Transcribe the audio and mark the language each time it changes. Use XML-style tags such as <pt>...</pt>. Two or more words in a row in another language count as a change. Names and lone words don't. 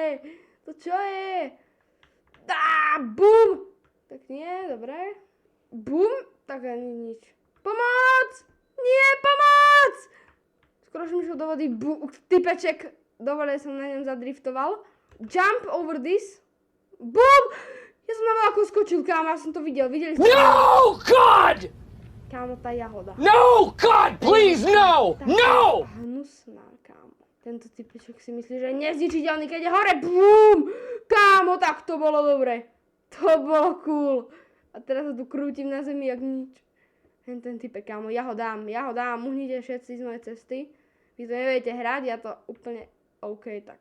<sk>To čo je? Bum! Tak nie, dobre. Bum, tak ani nič. Pomoc! Nie, pomoc! Skoro som išiel do vody. Typeček. Dobre, som na ňom zadriftoval.</sk> <en>Jump over this. Bum!</en> <sk>Ja som na veľkú skočil, kámo, ja som to videl, videli ste?</sk> <en>No, God!</en> <sk>Kámo, tá jahoda.</sk> <en>No, God, please, no! No!</en> <sk>Hnusná, kámo. Tento typečok si myslí, že je nezničiteľný, keď je hore, bum! Kámo, tak to bolo dobre. To bolo cool. A teraz sa tu krútim na zemi, jak nič. Ten typek, kámo, ja ho dám, uhnite všetci z mojej cesty. Vy to neviete hrať, ja to úplne, OK, tak.</sk>